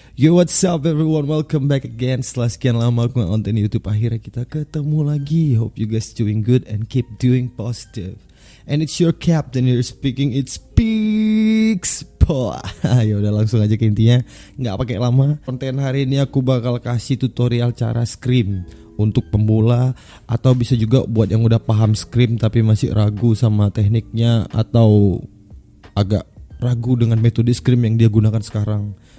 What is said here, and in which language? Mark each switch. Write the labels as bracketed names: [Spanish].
[English] Yo, what's up everyone, welcome back again. [Indonesian] Setelah sekian lama aku nggak konten YouTube, akhirnya kita ketemu lagi. [English] Hope you guys doing good and keep doing positive. And it's your captain here speaking, it's Pix. [Indonesian] Ya udah langsung aja ke intinya, nggak pakai lama. Konten hari ini aku bakal kasih tutorial cara scream untuk pemula, atau bisa juga buat yang udah paham scream tapi masih ragu sama tekniknya, atau agak ragu dengan metode scream yang dia gunakan sekarang.